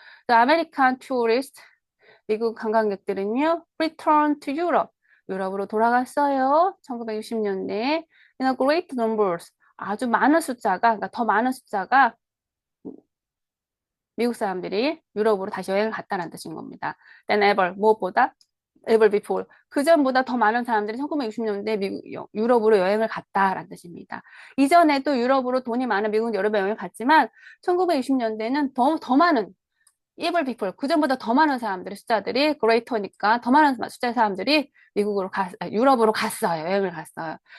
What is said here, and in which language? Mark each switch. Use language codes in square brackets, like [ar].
[en] The American tourist [ko] 미국 관광객들은요 [en] return to Europe [ko] 유럽으로 돌아갔어요. 1960년대에 [en] in a great numbers [ko] 아주 많은 숫자가 그러니까 더 많은 숫자가 미국 사람들이 유럽으로 다시 여행을 갔다는 뜻인 겁니다. [en] than ever, [ko] 무엇보다 [en] ever before. [ko] 그 전보다 더 많은 사람들이 1960년대 유럽으로 여행을 갔다라는 뜻입니다. 이전에도 유럽으로 돈이 많은 미국은 여러 번 여행을 갔지만 1960년대는 더 많은 [en] ever before. [ko] 그 전보다 더 많은 사람들의 숫자들이 greater니까 더 많은 숫자의 사람들이 유럽으로 갔어요. 여행을 갔어요.